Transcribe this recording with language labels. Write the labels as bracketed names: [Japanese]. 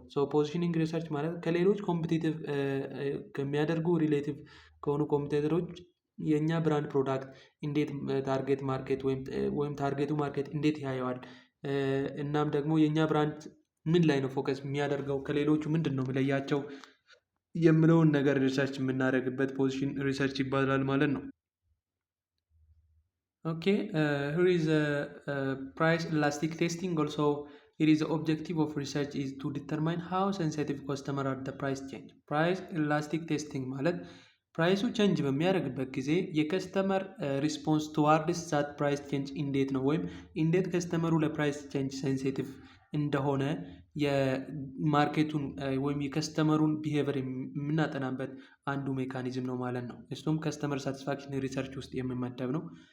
[Amharic] so positioning research ማለት ከሌሎች ኮምፒቲቲቭ ከሚያደርጉ ሪሌቲቭ ከሆኑ ኮምፒቲተሮች የኛ ብራንድ ፕሮዳክት እንዴት ታርጌት ማርኬት ወይም ታርጌቱ ማርኬት እንዴት ያየዋል፣ እናም ደግሞ የኛ ብራንድ ምን ላይ ነው ፎከስ የሚያደርገው ከሌሎቹ ምንድን ነው የሚለያቸው የሚለውን ነገር ሪሰርች የምናደርግበት ፖዚሽን ሪሰርች ይባላል ማለት ነው። [English] okay here is a price elastic testing. also it is the objective of research is to determine how sensitive customer are the price change. [Amharic] price elastic testing ማለት ፕራይሱ ቼንጅ በሚያደርግበት ጊዜ የከስተመር ሪስፖንስ ቱዋርድስ ዛት ፕራይስ ቼንጅ እንዴት ነው ወይም እንዴት ከስተመሩ ለፕራይስ ቼንጅ ሴንሲቲቭ እንደሆነ የማርኬቱን ወይም የከስተመሩን ቢሄቨር የምናጠናበት አንዱ ሜካኒዝም ነው ማለት ነው። እሱም ከስተመር ሳቲስፋክሽን ሪሰርች ውስጥ የሚመደብ ነው።